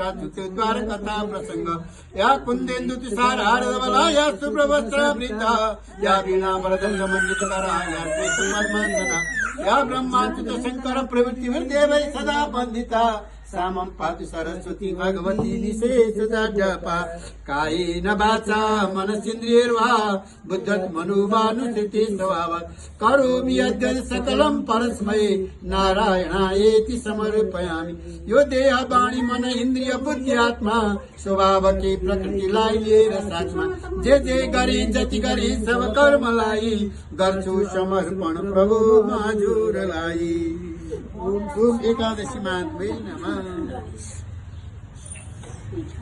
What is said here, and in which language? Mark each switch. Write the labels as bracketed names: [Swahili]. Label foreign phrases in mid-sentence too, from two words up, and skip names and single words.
[Sanskrit] द्वारकथा प्रसंग या कुन्देन्दु तुषारहारधवला या शुभ्रवस्त्रावृता या वीणा वरदण्ड मण्डितकरा या श्वेतपद्मासना या ब्रह्माच्युत शङ्कर प्रभृतिर्देवैः सदा वन्दिता सामं पातु सरस्वती भगवती निशेषता जपा कायेन वाचा मनसेन्द्रियैर्वा बुद्ध्यात्मनोवानुसृते स्वभावात् करोमि यद्यत् सकलं परस्मै नारायणायेति समर्पयामि। [Nepali] यो देह वाणी मन इन्द्रिय बुद्धि आत्मा स्वभावकै प्रकृतिलाई लिएर साथमा जे गरे जति गरे सब कर्मलाई गर्छु समर्पण प्रभु हजुरलाई। [Sanskrit] ओम एकादशी महात्म्यै नमः।